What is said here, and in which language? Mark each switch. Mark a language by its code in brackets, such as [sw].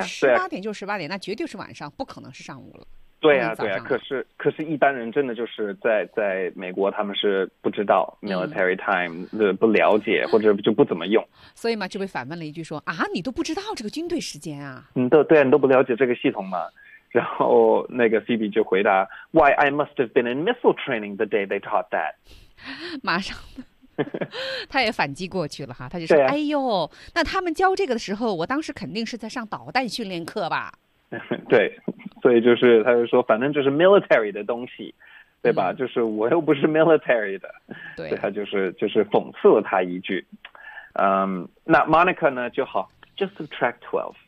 [zh] 18点就18点，那绝对是晚上，不可能是上午了。对啊，对啊。可是一般人真的就是在美国，他们是不知道 military time 的，不了解或者就不怎么用。所以嘛，就被反问了一句说啊，你都不知道这个军队时间啊？对啊，你都不了解这个系统吗？然后那个 Phoebe 就回答 [en] ，Why I must have been in missile training the day they taught that。 [zh] 马上。他也反击过去了哈，他就说、啊、哎呦，那他们教这个的时候，我当时肯定是在上导弹训练课吧。对，所以就是他就说反正就是 military 的东西，对吧、就是我又不是 military 的。对，他就是讽刺了他一句。那 Monica 呢就好 [en] just subtract 12。